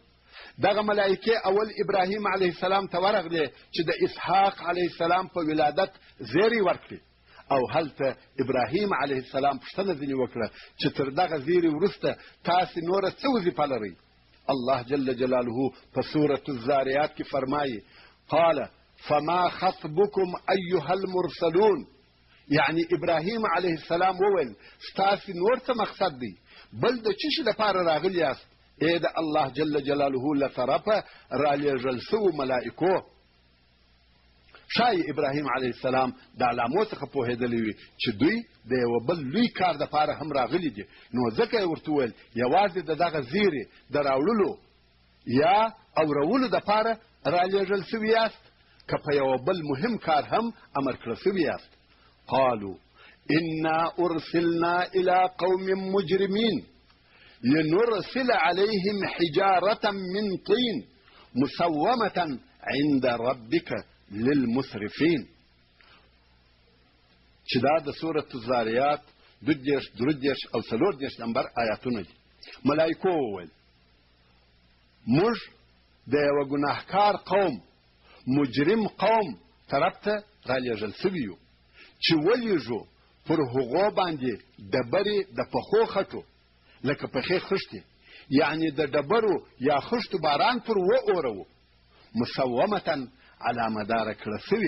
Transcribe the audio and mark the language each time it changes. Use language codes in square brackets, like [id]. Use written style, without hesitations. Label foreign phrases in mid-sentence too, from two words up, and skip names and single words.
[ps] دغه ملائکې اول ابراهیم [ar] علیه السلام [ps] ته ورغلې چې د اسحاق [ar] علیه السلام [ps] په ولادت زیری ورکړي او هلته ابراهیم [ar] علیه السلام [ps] پوښتنه ځینې وکړه چې تر دغه زیری وروسته تاسې نوره څه وظیفه لرئ؟ الله [ar] جل جلاله [ps] په سورة الزاریات کې فرمایي [ar] قال فما خطبكم أيها المرسلون، [ps] یعنی ابراهیم [ar] علیه السلام [ps] وویل ستاسې نور څه مقصد دی، بل د څه شي دپاره راغلي یاست ای د الله [ar] جل جلاله [ps] له طرفه رالیږل سوو ملائکو. شاید ابراهیم [ar] علیه السلام [ps] د علامو څخه پوهېدلی وي چې دوی د یوه بل لوی کار دپاره هم راغلي دي، نو ځکه یې ورته وویل یوازې د دغه زیرې د راوړلو یا اورولو دپاره رالیږل سوي یاست که په یوه بل مهم کار هم امر کړه سوي یاست. [ar] قالوا انا ارسلنا الى قوم مجرمين لنرسل عليهم حجارة من طين مسومة عند ربك للمسرفين. [ps] چې دا د سورة الزاریات 22 او 34 نمبر آیاتونه دي. ملائکو وویل موږ د یوه ګناهکار قوم مجرم قوم طرف ته رالیږل سوي یو چې ولیږو پر هغو باندې ډبرې د پخو خټو لکه پخې خښتې، یعنی د ډبرو یا خښتو باران پر واورو مسومة علامه داره کړه سوي.